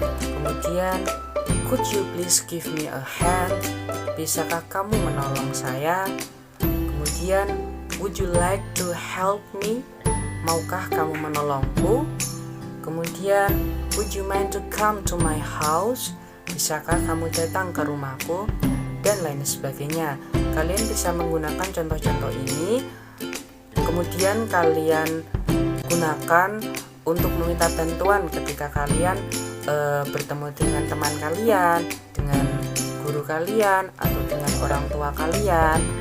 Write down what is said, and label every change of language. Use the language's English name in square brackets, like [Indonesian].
[English] Kemudian, could you please give me a hand? [Indonesian] Bisakah kamu menolong saya? [English] Kemudian, would you like to help me? [Indonesian] Maukah kamu menolongku? [English] Kemudian, would you mind to come to my house? [Indonesian] Bisakah kamu datang ke rumahku? Dan lain sebagainya. Kalian bisa menggunakan contoh-contoh ini, kemudian kalian gunakan untuk meminta bantuan ketika kalian bertemu dengan teman kalian, dengan guru kalian, atau dengan orang tua kalian.